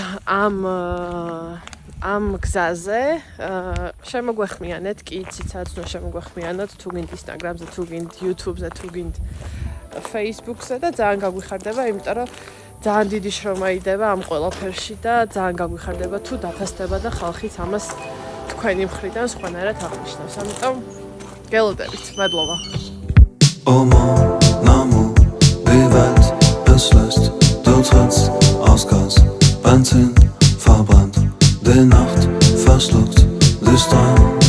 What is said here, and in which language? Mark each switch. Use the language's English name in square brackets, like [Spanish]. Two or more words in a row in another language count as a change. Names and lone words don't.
[Georgian] ამ გზაზე შემოგვეხმიანეთ კი იციცაც ნუ შემოგვეხმიანოთ თუ გინდ Instagram-ზე თუ გინდ YouTube-ზე თუ გინდ Facebook-ზე და ძალიან გაგვიხარდება იმიტომ რომ ძალიან დიდი შრომა იდება ამ ყველაფერში და ძალიან გაგვიხარდება თუ დაფასდება და ხალხიც ამას თქვენი მხრიდან სხვანაირად აღნიშნავს ამიტომ გელოდებით მადლობა [French] Oh mon amour, [German] wie weit es lässt, du trittst aus Gas, Benzin verbrannt, die Nacht verschluckt, die Straße.